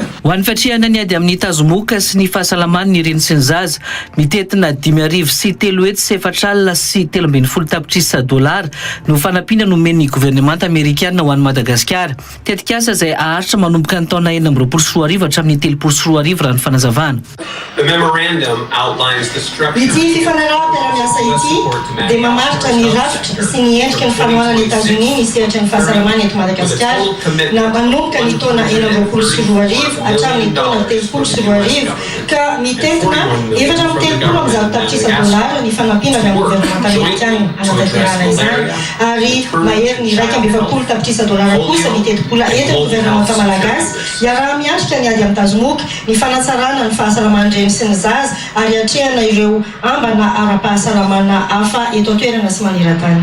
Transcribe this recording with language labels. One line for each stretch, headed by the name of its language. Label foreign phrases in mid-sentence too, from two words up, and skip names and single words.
Malagasy: Ho an'ny fatrihana ny ady amin'ny tazomoka sy ny fahasalamany ny reny sy ny zaza mitetina 5,000 sy 3,7 sy 3,20 tapitrisa dolara no fanampiana nomen'ny gouvernemanta amerikana ho an'ny Madagasikara. Tetikasa izay aharitra manomboka ny taona 2024 hatramin'ny 2024 raha ny fanazavana.
English: The memorandum outlines the structure.
Malagasy: Ity fifanaraha-piara-miasa ity dia mamaritra ny rafitra sy ny endrika ny fanohanan'ny États-Unis ny sehatra ny fahasalamana eto Madagasikara na manomboka ny taona 2024 hatramin'ny taona 2024 ka mitentona efatra amitelopolo am'zato tapitrisa dolara ny fanampiana avy amin'ny gouvernement américain anatanterana izany ary mahery ny raika amby efapolo tapitrisa dolara kosa ny telopolo eto ny gouvernement malagasy iaraha miatrika ny ady amin'ny tazomoka ny fanatsarana ny fahasalamana-dreny sy ny zaza ary atrehana ireo ambana ara-pahasalamana hafa eto an-toerana sy maneran-tany.